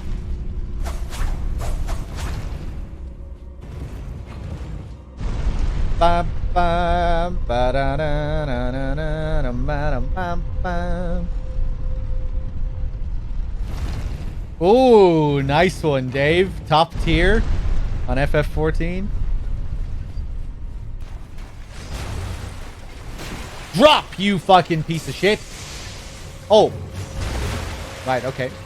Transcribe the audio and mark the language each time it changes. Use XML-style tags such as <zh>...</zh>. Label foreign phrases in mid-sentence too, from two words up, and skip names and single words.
<en>Bam, bam, ba-da-da-na-na-na-na-na-na-bam. Ooh, nice one, Dave. Top tier on FF14. Drop, you fucking piece of shit. Oh. Right, okay.</en>